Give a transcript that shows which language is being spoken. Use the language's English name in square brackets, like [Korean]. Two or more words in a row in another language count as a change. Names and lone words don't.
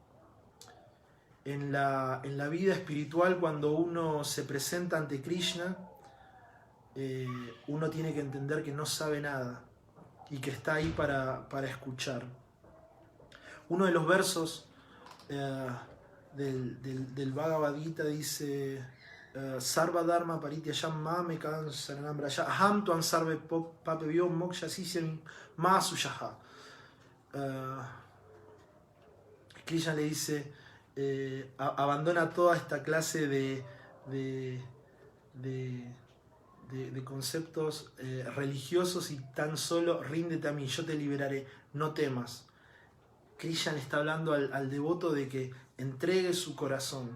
[Spanish] En la vida espiritual, cuando uno se presenta ante Krishna, uno tiene que entender que no sabe nada y que está ahí para escuchar. Uno de los versos del Bhagavad Gita dice: [Sanskrit] Sarva Dharma Parityayam Mamekam Saranam Vraja Aham Tuam Sarve Papebhyo Moksha Sisyam Ma Suyaha. [Spanish] Krishna le dice: abandona toda esta clase de conceptos religiosos y tan solo ríndete a mí, yo te liberaré, no temas. Krishna le está hablando al devoto de que entregue su corazón.